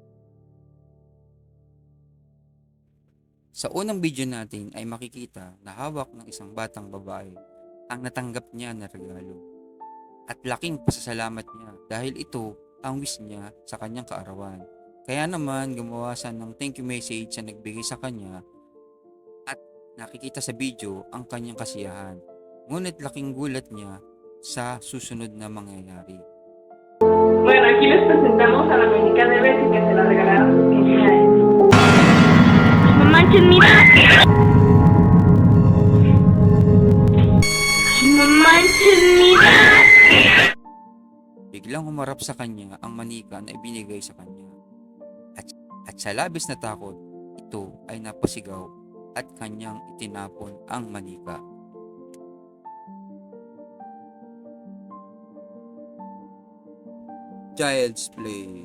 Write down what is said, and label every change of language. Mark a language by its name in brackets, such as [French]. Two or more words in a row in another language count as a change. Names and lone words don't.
[Filipino] Sa unang video natin ay makikita na hawak ng isang batang babae ang natanggap niya na regalo. At laking pasasalamat niya dahil ito ang wish niya sa kanyang kaarawan. Kaya naman gumawa siya ng [English] thank you message [Filipino] na nagbigay sa kanya at nakikita sa video ang kanyang kasiyahan. Ngunit laking gulat niya sa susunod na mangyayari. [Spanish] Bueno, aquí les presentamos a la muñeca de Betty que se la regalaron sus 15 años. No manches, mira. No manches, mira. [Filipino] Biglang humarap sa kanya ang manika na ibinigay sa kanya. At sa labis na takot, ito ay napasigaw at kanyang itinapon ang manika. Child's Play.